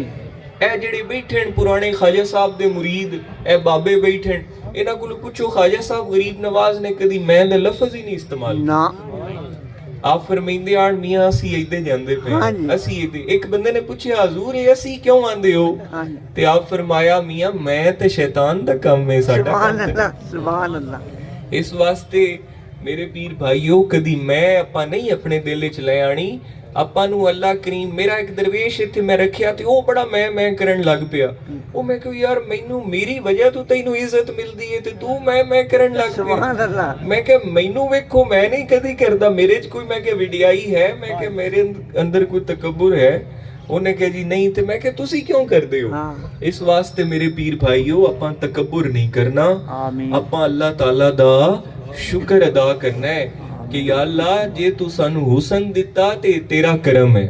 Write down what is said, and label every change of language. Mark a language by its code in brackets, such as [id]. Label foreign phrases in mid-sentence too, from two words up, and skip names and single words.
[pa] ਇਹ ਜਿਹੜੇ ਬੈਠੇ ਨੇ ਪੁਰਾਣੇ ਖਾਜਾ ਸਾਹਿਬ ਦੇ ਮੁਰੀਦ ਇਹ ਬਾਬੇ ਬੈਠੇ ਨੇ ਇਹਨਾਂ ਕੋਲ ਪੁੱਛੋ ਖਾਜਾ ਸਾਹਿਬ ਗਰੀਬ ਨਵਾਜ਼ ਨੇ ਕਦੀ ਮੈਂ ਦਾ ਲਫ਼ਜ਼ ਹੀ ਨਹੀਂ ਇਸਤੇਮਾਲ ना ਆਪ ਫਰਮਾਉਂਦੇ ਆਣ ਮੀਆਂ ਅਸੀਂ ਇੱਥੇ ਜਾਂਦੇ ਪਏ ਹਾਂ। ਹਾਂਜੀ। ਅਸੀਂ ਇੱਥੇ ਇੱਕ ਬੰਦੇ ਨੇ ਪੁੱਛਿਆ ਹਜ਼ੂਰ ਇਹ ਅਸੀਂ ਕਿਉਂ ਆਂਦੇ ਹੋ ਹਾਂ ਜੀ ਤੇ ਆਪ ਫਰਮਾਇਆ ਮੀਆਂ ਮੈਂ ਤੇ ਸ਼ੈਤਾਨ ਦਾ ਕੰਮ ਹੈ ਸਾਡਾ सुभान ਕੰਮ ਹੈ। [ar] الله سبحان الله [pa] ਇਸ ਵਾਸਤੇ ਮੇਰੇ ਪੀਰ ਭਾਈਓ ਕਦੀ ਮੈਂ ਆਪਾਂ ਨਹੀਂ ਆਪਣੇ ਦਿਲ ਵਿੱਚ ਲੈ ਆਣੀ ਆਪਾਂ ਨੂੰ ਅੱਲਾ ਕਰੀਮ ਮੇਰਾ ਇੱਕ ਦਰਵੇਸ਼ ਇੱਥੇ ਮੈਂ ਰੱਖਿਆ ਤੇ ਉਹ ਬੜਾ ਮੈਂ ਕਰਨ ਲੱਗ ਪਿਆ ਉਹ ਮੈਂ ਕਿਹਾ ਯਾਰ ਮੈਨੂੰ ਮੇਰੀ ਵਜ੍ਹਾ ਤੋਂ ਤੈਨੂੰ ਇੱਜ਼ਤ ਮਿਲਦੀ ਹੈ ਤੇ ਤੂੰ ਮੈਂ ਕਰਨ ਲੱਗ ਪਿਆ [ar] سبحان الله [pa] ਮੈਂ ਕਿਹਾ ਮੈਨੂੰ ਵੇਖੋ ਮੈਂ ਨਹੀਂ ਕਦੀ ਕਰਦਾ ਮੇਰੇ 'ਚ ਕੋਈ ਮੈਂ ਕਿਹਾ ਵਿਡਿਆਈ ਹੈ ਮੈਂ ਕਿਹਾ ਮੇਰੇ ਅੰਦਰ ਕੋਈ ਤਕੱਬੁਰ ਹੈ ਉਹਨੇ ਕਿਹਾ ਜੀ ਨਹੀਂ ਤੇ ਮੈਂ ਕਿਹਾ ਤੁਸੀਂ ਕਿਉਂ ਕਰਦੇ ਹੋ हाँ ਇਸ ਵਾਸਤੇ ਮੇਰੇ ਪੀਰ ਭਾਈਓ ਆਪਾਂ ਤਕੱਬੁਰ ਨਹੀਂ ਕਰਨਾ आमीन ਆਪਾਂ ਅੱਲਾਹ ਤਾਲਾ ਦਾ ਸ਼ੁਕਰ ਅਦਾ ਕਰਨਾ ਹੈ ਕਿ ਯਾ ਅੱਲਾ ਜੇ ਤੂੰ ਸਾਨੂੰ ਹੁਸਨ ਦਿੱਤਾ ਤੇ ਤੇਰਾ ਕਰਮ ਹੈ